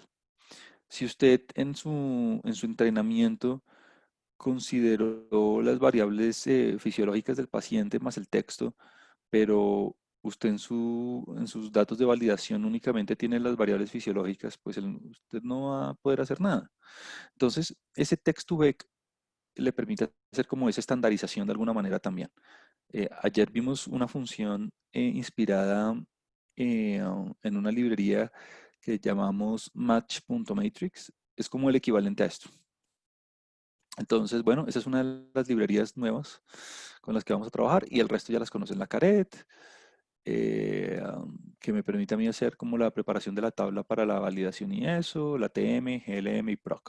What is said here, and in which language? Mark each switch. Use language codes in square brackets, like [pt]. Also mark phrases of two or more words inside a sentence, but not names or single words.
[es] Si usted en su entrenamiento consideró las variables fisiológicas del paciente más el texto, pero usted en sus datos de validación únicamente tiene las variables fisiológicas, pues usted no va a poder hacer nada. Entonces, ese text-to-vec le permite hacer como esa estandarización de alguna manera también. Ayer vimos una función inspirada en una librería que llamamos match.matrix. Es como el equivalente a esto. Entonces, bueno, esa es una de las librerías nuevas con las que vamos a trabajar y el resto ya las conocen la Caret, que me permite a mí hacer como la preparación de la tabla para la validación y eso, la TM, GLM y PROC.